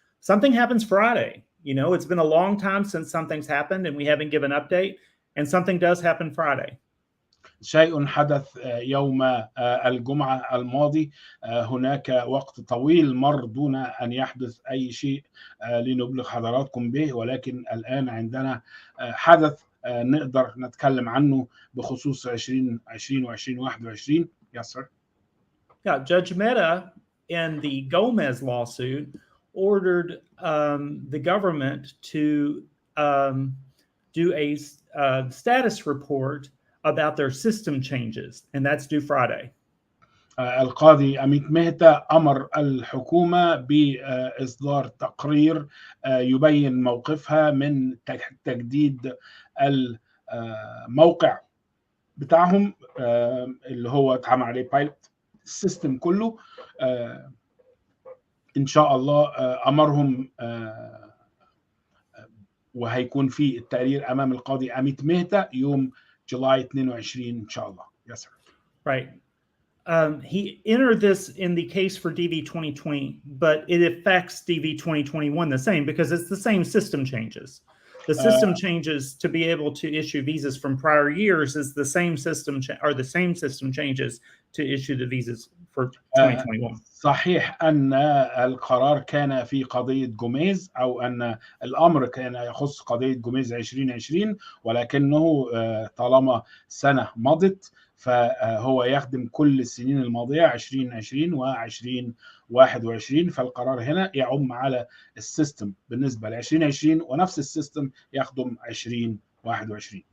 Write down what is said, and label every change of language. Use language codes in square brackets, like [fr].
[en] Something happens Friday. You know, it's been a long time since something's happened and we haven't given an update, and something does happen Friday. [ar] شيء حدث يوم الجمعة الماضي. هناك وقت طويل مر دون أن يحدث أي شيء لنبلغ حضراتكم به، ولكن الآن عندنا حدث نقدر نتكلم عنه بخصوص 2020 و 2021. [en] Yes, sir. Yeah, Judge Mehta in the Gomez lawsuit ordered the government to do a status report about their system changes, and that's due Friday. [ar] القاضي أميت مهتا أمر الحكومة بإصدار تقرير يبين موقفها من تجديد الموقع بتاعهم اللي هو اتعمل عليه بايلوت السيستم كله. إن شاء الله أمرهم وهيكون في التقرير امام القاضي أميت مهتا يوم جولاي 22 ان شاء الله. [en] Yes sir. Right. He entered this in the case for DV 2020, but it affects DV 2021 the same because it's the same system changes. The system changes to be able to issue visas from prior years is the same system the same system changes to issue the visas for 2021. [ar] صحيح أن القرار كان في قضية جوميز أو أن الأمر كان يخص قضية جوميز 2020 ولكنه طالما سنة مضت فهو يخدم كل السنين الماضية 2020 و2021 فالقرار هنا يعم على السيستم بالنسبة ل 2020 ونفس السيستم يخدم 2021.